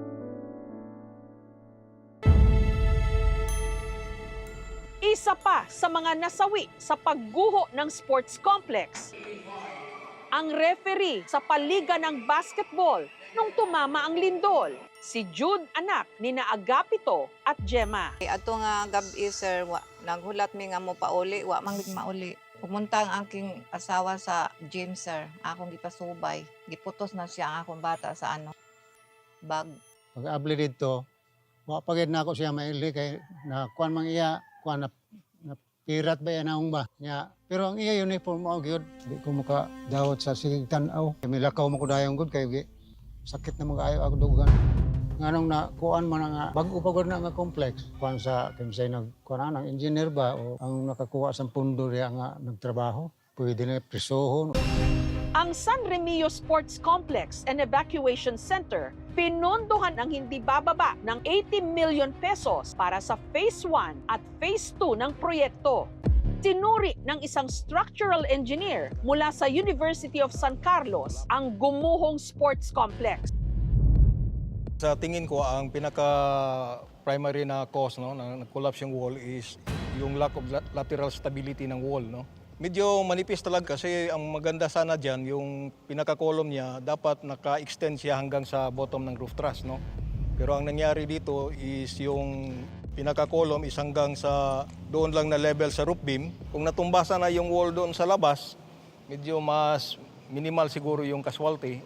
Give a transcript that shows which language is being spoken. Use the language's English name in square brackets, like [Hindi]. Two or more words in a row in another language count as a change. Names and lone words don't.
[Filipino] Isa pa sa mga nasawi sa pagguho ng sports complex, ang referee sa paliga ng basketball nung tumama ang lindol, si Jude anak ni na Agapito at Gemma. [Cebuano] Ato nga gabi, sir, naghulat mi nga mo pauli, wa man mauli. [Filipino] Pumunta ang aking asawa sa gym, sir. [Cebuano] Akong gipasubay. Giputos na siya ang akong bata sa bag. Pag-abli dito, wapagid na ako siya maili kay na kuan mang iya, kuan na pirat ba yan akong ba? Pero ang iya uniform mo gyud, di ko maka dawat sa sige tan-aw. Milakaw mo ko dayong gud kay sakit na mag-ayo ako dugan. Nganong na kuan man nga bag-o pa gud na nga complex. Kuan sa kimsay kuan ang engineer ba o ang nakakuha sa pundo riya nga nagtrabaho, pwede na prisohon. [Filipino] Ang San Remio Sports Complex and Evacuation Center pinondohan ng hindi bababa ng 80 million pesos para sa Phase 1 at Phase 2 ng proyekto. Tinuri ng isang [English] structural engineer [Filipino] mula sa University of San Carlos ang gumuhong sports complex. Sa tingin ko, ang pinaka-primary na cause na nag-collapse yung wall is yung [English] lack of lateral stability [Filipino] ng wall. Medyo manipis talaga kasi ang maganda sana dyan, yung pinaka-column niya, dapat naka-extend siya hanggang sa bottom ng [English] roof truss. [Filipino] Pero ang nangyari dito is yung pinaka-column is hanggang sa doon lang na level sa [English] roof beam. [Filipino] Kung natumbasan na yung wall doon sa labas, medyo mas minimal siguro yung casualty.